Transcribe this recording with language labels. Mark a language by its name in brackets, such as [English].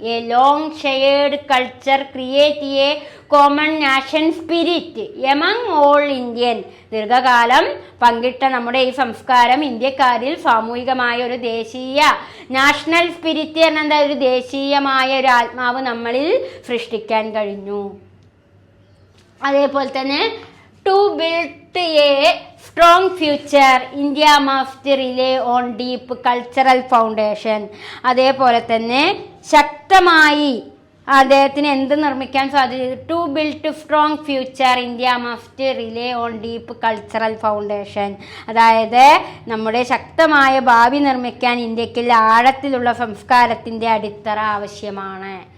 [English] A long shared culture create a common nation spirit among all Indian. [Malayalam] ദീർഘകാലം പങ്കിട്ട നമ്മുടെ ഈ സംസ്കാരം ഇന്ത്യക്കാരിൽ സാമൂഹികമായ ഒരു ദേശീയ നാഷണൽ സ്പിരിറ്റ് എന്ന ഒരു ദേശീയമായ ഒരു ആത്മാവ് നമ്മളിൽ സൃഷ്ടിക്കാൻ കഴിഞ്ഞു. അതേപോലെ തന്നെ [English] To build a strong future, India must rely on deep cultural foundation. [Malayalam] അതേപോലെ തന്നെ ശക്തമായി അദ്ദേഹത്തിന് എന്ത് നിർമ്മിക്കാൻ സാധിച്ചു, [English] To build strong future India must rely on deep cultural foundation. [Malayalam] അതായത് നമ്മുടെ ശക്തമായ ഭാവി നിർമ്മിക്കാൻ ഇന്ത്യക്ക് ആഴത്തിലുള്ള സംസ്കാരത്തിൻ്റെ അടിത്തറ ആവശ്യമാണ്.